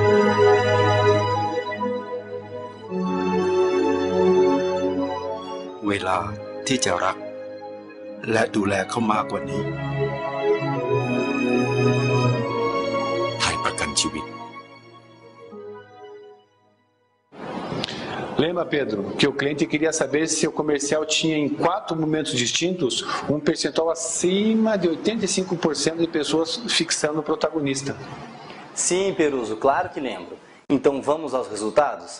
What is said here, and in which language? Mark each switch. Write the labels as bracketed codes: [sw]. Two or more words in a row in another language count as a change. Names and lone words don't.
[th] เวลาที่จะรักและดูแลเขามากกว่านี้ไทยประกันชีวิต [pt] Lembra, Pedro, que o cliente queria saber se o comercial tinha em 4 momentos distintos um percentual acima de 85% de pessoas fixando o protagonista. Sim, Peruso, claro que lembro. Então vamos aos resultados?